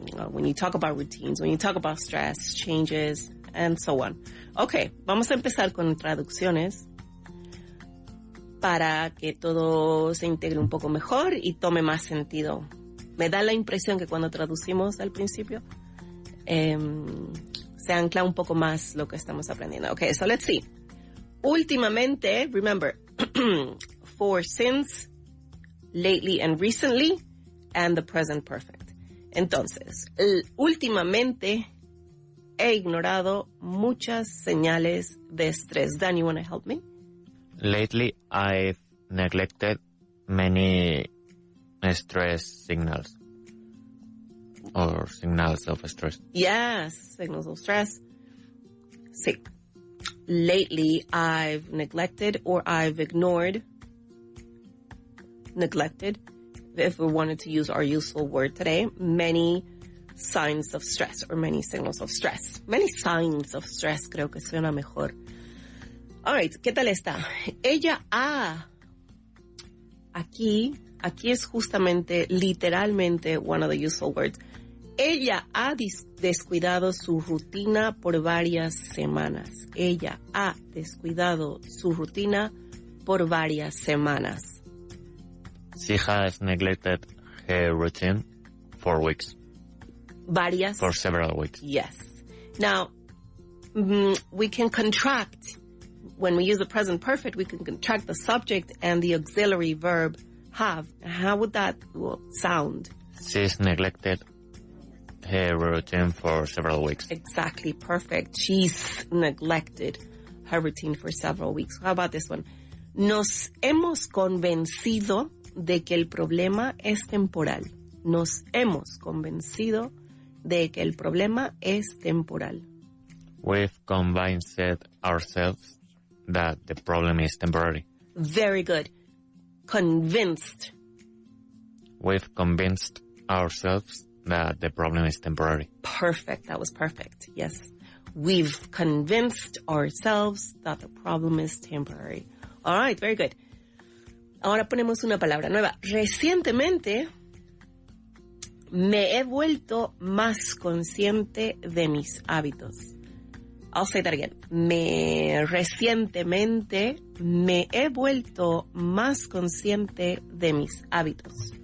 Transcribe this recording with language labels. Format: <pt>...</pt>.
<en>When you talk about routines, when you talk about stress, changes, and so on.</en> <es>Okay, vamos a empezar con traducciones para que todo se integre un poco mejor y tome más sentido. Me da la impresión que cuando traducimos al principio se ancla un poco más lo que estamos aprendiendo.</es> <en>Okay, so let's see. Últimamente, remember, for, since, lately, and recently, and the present perfect.</en> <es>Entonces, últimamente he ignorado muchas señales de estrés.</es> <en>Dan, you want to help me? Lately, I've neglected many stress signals or signals of stress. Yes, signals of stress. Sí. Lately, I've neglected or I've ignored. Neglected. If we wanted to use our useful word today, many signs of stress or many signals of stress. Many signs of stress,</en> <es>creo que suena mejor.</es> <en>All right,</en> <es>¿qué tal está? Ella ha. Aquí es justamente, literalmente,</es> <en>one of the useful words. Ella ha descuidado su rutina por varias semanas. Ella ha descuidado su rutina por varias semanas. She has neglected her routine for weeks.</en> <es>Varias.</es> <en>For several weeks. Yes. Now, we can contract. When we use the present perfect, we can contract the subject and the auxiliary verb have. How would that sound? She's neglected her routine for several weeks. Exactly. Perfect. She's neglected her routine for several weeks. How about this one?</en> <es>Nos hemos convencido de que el problema es temporal. nos hemos convencido de que el problema es temporal.</es> <en>We've convinced ourselves that the problem is temporary. Very good. Convinced. We've convinced ourselves that the problem is temporary. Perfect. That was perfect. Yes. We've convinced ourselves that the problem is temporary. All right. Very good.</en> <es>Ahora ponemos una palabra nueva. Recientemente me he vuelto más consciente de mis hábitos.</es> <en>I'll say that again.</en> <es>Recientemente me he vuelto más consciente de mis hábitos.</es>